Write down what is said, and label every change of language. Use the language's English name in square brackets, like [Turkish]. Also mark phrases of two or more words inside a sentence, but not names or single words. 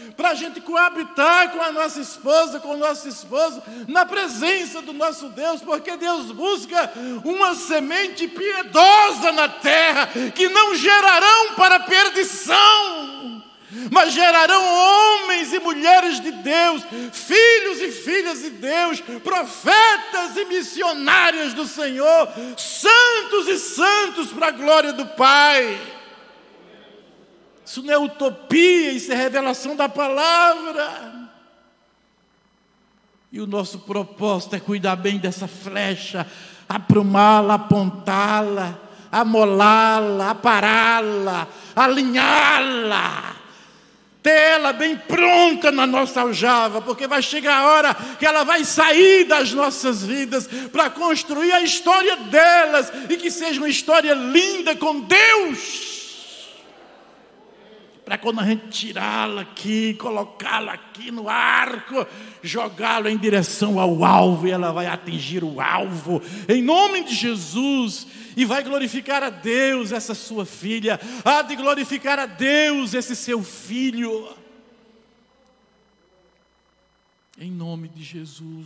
[Portuguese] a gente coabitar com a nossa esposa, com o nosso esposo, na presença do nosso Deus, porque Deus busca uma semente piedosa na terra, que não gerarão para perdição, mas gerarão homens e mulheres de Deus, filhos e filhas de Deus, profetas e missionários do Senhor, santos e santos para a glória do Pai. Isso não é utopia, isso é revelação da palavra. E o nosso propósito é cuidar bem dessa flecha, aprumá-la, apontá-la, amolá-la, apará-la, alinhá-la, ter ela bem pronta na nossa aljava, porque vai chegar a hora que ela vai sair das nossas vidas para construir a história delas, e que seja uma história linda com Deus, para quando a gente tirá-la aqui, colocá-la aqui no arco, jogá-la em direção ao alvo, e ela vai atingir o alvo, em nome de Jesus, e vai glorificar a Deus essa sua filha, há de glorificar a Deus esse seu filho, em nome de Jesus.